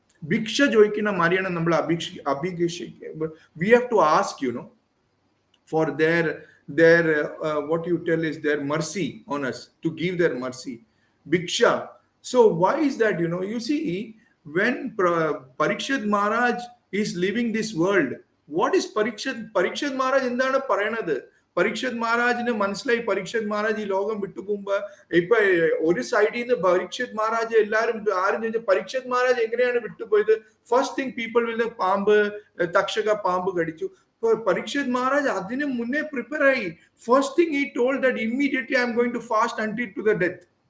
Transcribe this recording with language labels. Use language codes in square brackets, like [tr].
[ml] ഭിക്ഷ ചോദിക്കുന്ന മാതിരിയാണ് നമ്മൾ അഭിഷേക. [en] We have to ask, for their what you tell is their mercy on us, to give their mercy. Bhiksha. So why is that? You see, when Parikshit Maharaj is leaving this world, what is Parikshit Maharaj [ml] എന്താണ് പറയണത്? പരീക്ഷത് മഹാരാജിന് മനസ്സിലായി പരീക്ഷത് മഹാരാജ് ഈ ലോകം വിട്ടുപോകുമ്പോ ഇപ്പൊ ഒരു സൈഡിൽ നിന്ന് പരീക്ഷത് മഹാരാജ് എല്ലാരും ആരും ചോദിച്ചു പരീക്ഷത് മഹാരാജ് എങ്ങനെയാണ് വിട്ടുപോയത്? [en] first thing people will [ml] പാമ്പ് തക്ഷക പാമ്പ് കടിച്ചു. [en] Parikshit Maharaj [ml] അതിന് മുന്നേ പ്രിപ്പയർ ആയി. [en] First thing he told that immediately I'm going to fast until to the death.